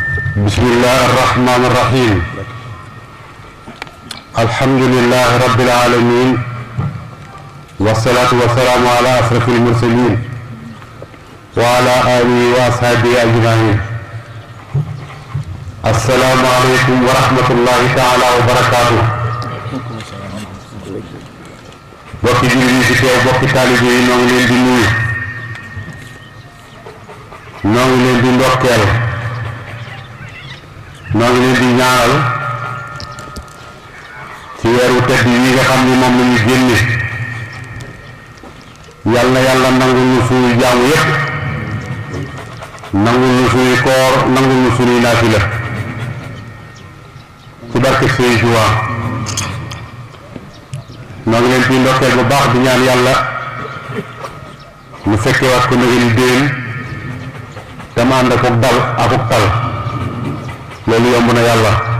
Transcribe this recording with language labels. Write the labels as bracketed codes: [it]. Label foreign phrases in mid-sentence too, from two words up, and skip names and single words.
[ar] بسم الله الرحمن الرحيم الحمد لله رب العالمين والصلاة والسلام على أشرف المرسلين وعلى آله وأصحابه أجمعين السلام عليكم ورحمة الله تعالى وبركاته [wo] bokki jullit yi ci teew bokki taalibe yi noo ngi leen di nuyu noo ngi leen di ndokkeel noo ngi leen di ñaanal ci weeru tedd yi nga xam ni moom la ñu génne yàlla na yàlla nangul ñu suñuy jaamu yépp nangul ñu suñuy koor nangul ñu suñuy naafila ci barke Sëriñ Tuubaa noo ngi leen di ndokkeel bu baax di ñaan yàlla ñu fekkee waat ko nag ni déen te ma ànd ak dal ak tal loolu yomb na yàlla